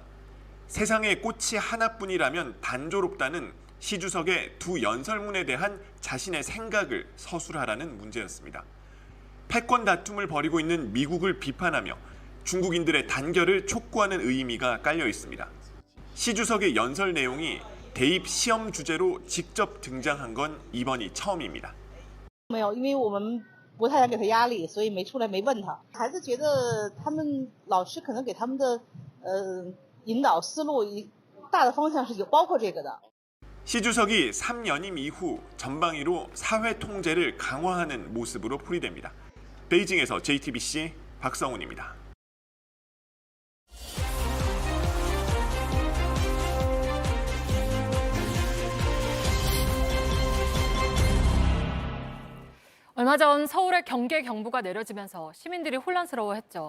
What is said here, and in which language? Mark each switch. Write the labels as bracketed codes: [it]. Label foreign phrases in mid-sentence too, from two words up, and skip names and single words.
[ko] 세상에 꽃이 하나뿐이라면 단조롭다는 시 주석의 두 연설문에 대한 자신의 생각을 서술하라는 문제였습니다. 패권 다툼을 벌이고 있는 미국을 비판하며 중국인들의 단결을 촉구하는 의미가 깔려 있습니다. 시 주석의 연설 내용이 대입 시험 주제로 직접 등장한 건 이번이 처음입니다. [zh] 不太想给他压力，所以没出来，没问他。孩子觉得他们老师可能给他们的引导思路大的方向是有包括这个的。 [ko] 시 주석이 3연임 이후 전방위로 사회 통제를 강화하는 모습으로 풀이됩니다. 베이징에서 JTBC 박성훈입니다. 얼마 전 서울에 경계 경보가 내려지면서 시민들이 혼란스러워했죠.